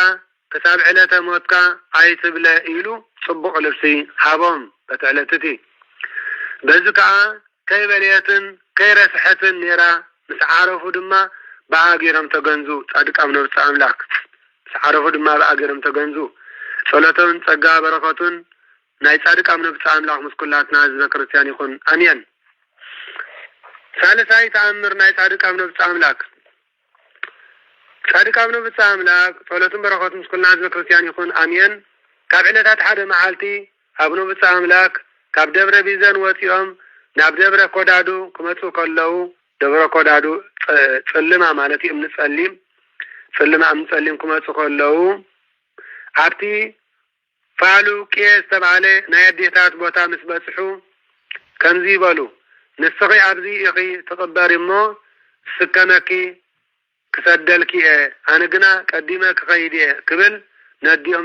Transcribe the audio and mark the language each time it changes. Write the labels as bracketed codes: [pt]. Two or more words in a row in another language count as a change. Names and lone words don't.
[ti] ክሳብ ዕለተ ሞትካ አይትብለ ኢሉ ጽቡቕ ልብሲ ሃቦም በተዕለትቲ በዚ ከዓ ከይበልየትን ከይረስሐትን ኔራ ምስ ዓረፉ ድማ በአገሮም ተገንዙ ጻድቅ አብነ ብቻ አምላክ ምስ ዓረፉ ድማ በአገሮም ተገንዙ ጸሎቶን ጸጋ በረከቱን ናይ ጻድቅ አብነ ብቻ አምላክ ምስኩላትና ህዝበ ክርስቲያን ይኹን አሜን ሳልሳይ ተአምር ናይ ጻድቅ አብነ ብቻ አምላክ ጻድቅ አብነ ብቻ አምላክ ጸሎቱን በረከቱን ምስኩልና ህዝበ ክርስቲያን ይኹን አሜን ካብ ዕለታት ሓደ መዓልቲ አብነ ብቻ አምላክ ካብ ደብረ ቢዘን ወፂኦም ናብ ደብረ ኮዳዱ ክመጹ ከለው ደብረ ኮዳዱ ጽልማ ማለት እምንጸሊም ክመጹ ከለው ኣብቲ ፋሉ ቄስ ተባለ ናይ አዴታት ቦታ ምስ በጽሑ ከምዚ ይበሉ ንስኺ ኣብዚ ኢኺ ተቀበሪ እሞ ስከመኪ ክሰደልኪ ኣነ ግና ቀዲመ ክኸይድ ክብል ነዲኦም